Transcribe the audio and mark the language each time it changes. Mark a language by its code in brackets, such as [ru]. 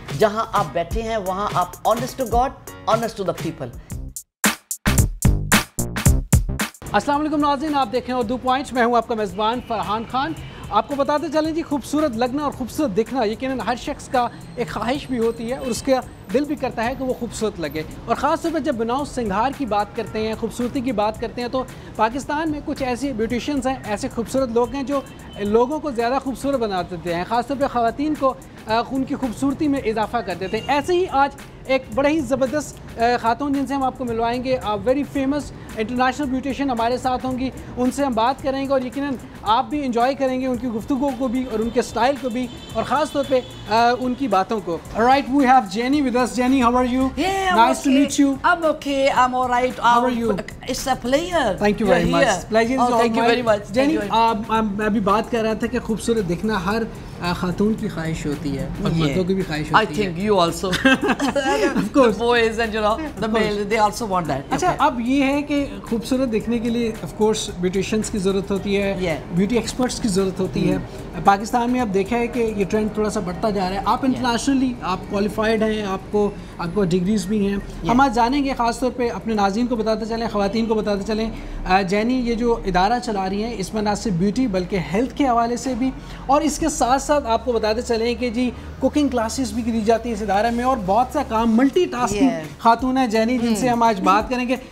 [ur] جہاں آپ بیٹھے ہیں وہاں آپ [en] honest to God, honest to the people. [ur] السلام علیکم ناظرین، آپ دیکھیں اردو پوائنٹس. میں ہوں آپ کا میزبان فرحان خان. آپ کو بتاتے چلیں جی، خوبصورت لگنا اور خوبصورت دکھنا یقیناً ہر شخص کا ایک خواہش بھی ہوتی ہے اور اس کا دل بھی کرتا ہے کہ وہ خوبصورت لگے. اور خاص طور پہ جب بناؤ سنگھار کی بات کرتے ہیں، خوبصورتی کی بات کرتے ہیں، تو پاکستان میں کچھ ایسے بیوٹیشینز ہیں، ایسے خوبصورت لوگ ہیں جو لوگوں کو زیادہ خوبصورت بنا دیتے ہیں، خاص طور پہ خواتین کو ان کی خوبصورتی میں اضافہ کر دیتے ہیں. ایسے ہی آج ایک بڑے ہی زبردست خاتون جن سے ہم آپ کو ملوائیں گے، [en] very famous international beautician [ur] ہمارے ساتھ ہوں گی. ان سے ہم بات کریں گے اور یقیناً آپ بھی انجوائے کریں گے ان کی گفتگو کو بھی اور ان کے اسٹائل کو بھی اور خاص طور پہ ان کی باتوں کو. [en] Alright, we have Jenny with us. Jenny, how are you? Yeah, nice to meet you. I'm okay. I'm all right. How are you? It's a pleasure. Thank you very much. Pleasure is all mine. Thank you very much. [ur] Jenny, میں ابھی بات کر رہا تھا کہ خوبصورت دکھنا ہر خاتون کی خواہش ہوتی ہے اور مردوں کی بھی خواہش ہوتی ہے. [en] I think you also. Of course. The boys and the male, they also want that. [ur] اچھا، اب یہ ہے کہ خوبصورت دکھنے کے لیے آف کورس بیوٹیشینس کی ضرورت ہوتی ہے، بیوٹی ایکسپرٹس کی ضرورت ہوتی ہے. پاکستان میں اب دیکھا ہے کہ یہ ٹرینڈ تھوڑا سا بڑھتا جا رہا ہے. آپ انٹرنیشنلی آپ کوالیفائڈ ہیں، آپ کو ڈگریز بھی ہیں. ہم آج جانیں گے، خاص طور پہ اپنے ناظرین کو بتاتے چلیں، خواتین کو بتاتے چلیں، جینی یہ جو ادارہ چلا رہی ہیں اس میں نہ صرف بیوٹی بلکہ ہیلتھ کے حوالے سے بھی، اور اس کے ساتھ ساتھ آپ کو بتاتے چلیں کہ جی کوکنگ کلاسز بھی دی جاتی ہیں اس ادارے میں، اور بہت سا کام ملٹی ٹاسکنگ خاتون ہیں جینی جن سے ہم آج بات کریں گے.